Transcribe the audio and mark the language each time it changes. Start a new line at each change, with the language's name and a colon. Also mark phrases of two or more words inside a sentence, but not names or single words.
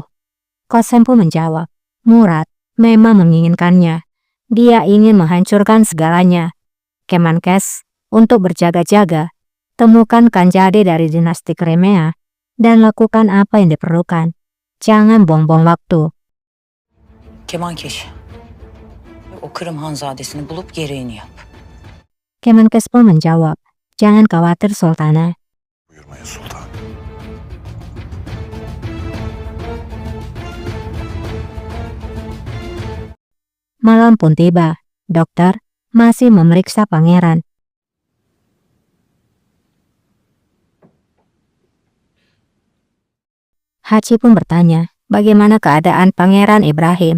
Indonesian: Qasem pun menjawab, "Murad memang menginginkannya. Dia ingin menghancurkan segalanya. Kemenkes, untuk berjaga-jaga, temukan Kanjade dari dinasti Crimea dan lakukan apa yang diperlukan. Jangan buang-buang waktu."
Turkish: Kemankeş. O Kırım Hanzadesini bulup gereğini yap.
Indonesian: Kemenkes pun menjawab, "Jangan khawatir, Sultana."
Turkish: Buyurmaya sultan.
Indonesian: Malam pun tiba. Dokter masih memeriksa pangeran. Haji pun bertanya, bagaimana keadaan Pangeran Ibrahim?